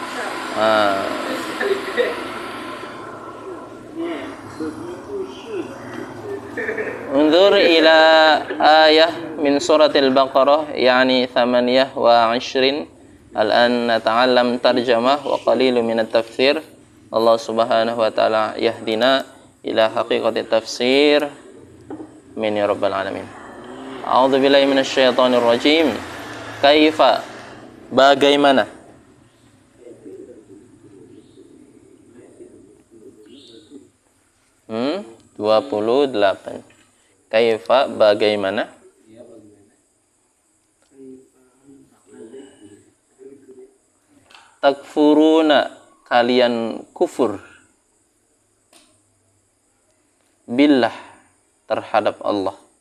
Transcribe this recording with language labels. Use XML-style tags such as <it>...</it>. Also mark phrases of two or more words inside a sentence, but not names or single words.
<ar>انظر إلى آية من سورة البقرة يعني 28. الآن نتعلم ترجمة وقليل من التفسير. الله سبحانه وتعالى يهدينا إلى حقيقة التفسير. آمين يا رب العالمين. أعوذ بالله من الشيطان الرجيم.</ar> <id>Kaifa bagaimana? Hmm? 28. Kaifa bagaimana? Takfuruna kalian kufur billah terhadap Allah.</id>